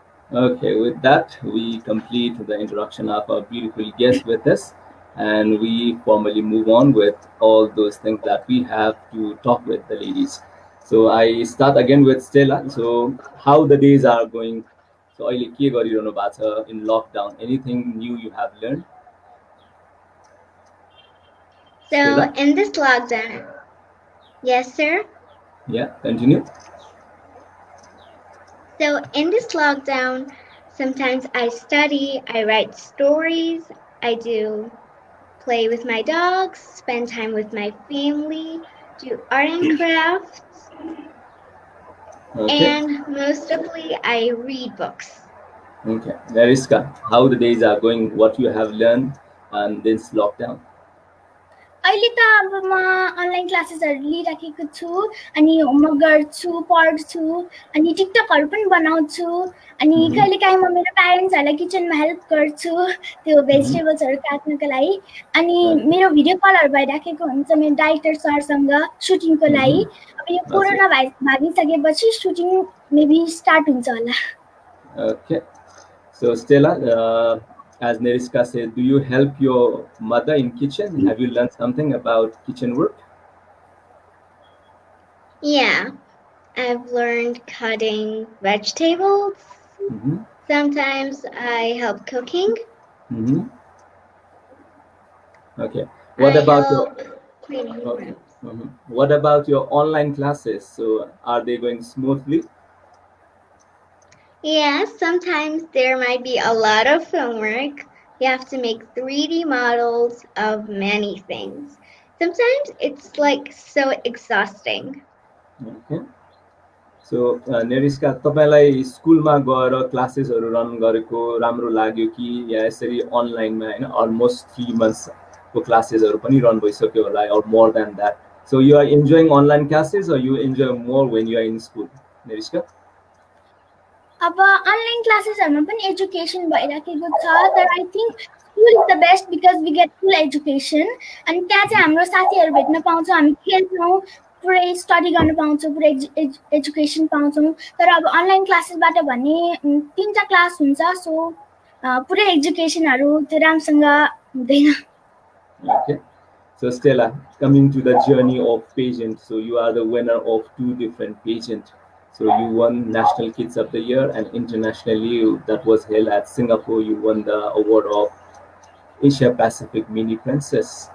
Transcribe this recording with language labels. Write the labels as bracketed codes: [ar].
[en] Okay, with that, we complete the introduction of our beautiful guest with us, and we formally move on with all those things that we have to talk with the ladies. So I start again with Stella. So how the days are going? [ne] So अहिले के गरिरहनु भएको छ [en] in lockdown? Anything new you have learned? So, Stella? in this lockdown, yes, sir. Yeah, continue. So, in this lockdown, sometimes I study, I write stories, I do play with my dogs, spend time with my family, do art and crafts, Okay. and mostly I read books. Okay. Neriska, how the days are going? What you have learned on this lockdown? [ne] अहिले त अब म online क्लासेसहरू लिइराखेको छु अनि homework गर्छु पढ्छु अनि टिकटकहरू पनि बनाउँछु अनि कहिलेकाहीँ म मेरो प्यारेन्ट्सहरूलाई किचनमा हेल्प गर्छु त्यो भेजिटेबल्सहरू काट्नको लागि अनि मेरो भिडियो कलहरू भइराखेको हुन्छ मेरो डाइरेक्टर सरसँग सुटिङको लागि अब यो कोरोना भागिसकेपछि सुटिङ मेबी स्टार्ट हुन्छ होला. [en] Okay. So Stella, as Neriska said, do you help your mother in kitchen? Have you learned something about kitchen work? Yeah, I've learned cutting vegetables. Sometimes I help cooking. Okay. What about your cleaning rooms. What about your online classes? So are they going smoothly? Yeah, sometimes there might be a lot of homework. You have to make 3D models of many things. Sometimes it's like so exhausting. Okay. [ne] So नेरिस्का तपाईँलाई स्कुलमा गएर क्लासेसहरू run गरेको राम्रो लाग्यो कि या यसरी अनलाइनमा होइन अलमोस्ट 3 monthsको क्लासेसहरू पनि रन भइसक्यो होला [en] or more than that. So you are enjoying online classes or you enjoy more when you are in school, Neriska? [ne] अब अनलाइन क्लासेसहरुमा पनि एजुकेसन भइराखेको छ तर [en] I think school is the best because we get full education [ne] अनि त्यहाँ चाहिँ हाम्रो साथीहरू भेट्न पाउँछौँ हामी खेल्छौँ पुरै स्टडी गर्न पाउँछौँ पुरै एजुकेसन पाउँछौँ तर अब अनलाइन क्लासेसबाट भने 3टा क्लास हुन्छ सो पुरै एजुकेसनहरू त्यो राम्रोसँग हुँदैन [en] Okay. So Stella, coming to the journey of pageant, so you are the winner of 2 different pageant. So you won National Kids of the Year and internationally that was held at Singapore. You won the award of Asia Pacific Mini Princess.